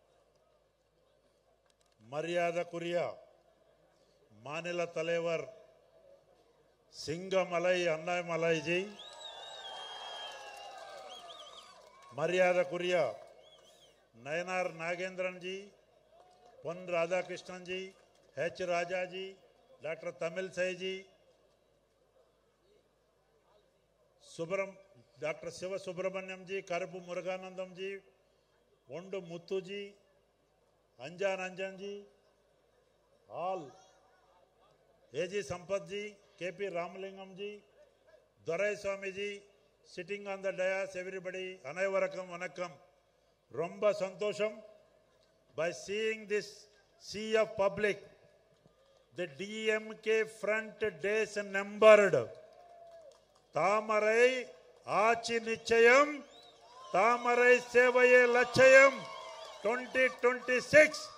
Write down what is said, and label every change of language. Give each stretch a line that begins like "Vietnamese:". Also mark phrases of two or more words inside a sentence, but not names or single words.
Tamil: மரியாதைக்குரிய மாநில தலைவர் சிங்கமலை அண்ணாமலைஜி, மரியாதைக்குரிய நயனார் நாகேந்திரன் जी, பொன் ராதாகிருஷ்ணன் जी, H ராஜா जी, டாக்டர் தமிழ்சை जी, டாக்டர் சிவ சுப்பிரமணியம் जी, கருப்பு முருகானந்தம் जी,
English: Ondu Muthuji, Anjan Anjanji, all A.G. Sampathji, K.P. Ramalingamji, Dorai Swamiji, sitting on the dais, everybody,
Tamil: அனைவருக்கும் வணக்கம். ரொம்ப சந்தோஷம்,
English: by seeing this sea of public, the DMK front days numbered.
Tamil: தாமரை ஆட்சி நிச்சயம், தாமரை சேவையே லட்சியம் 2026.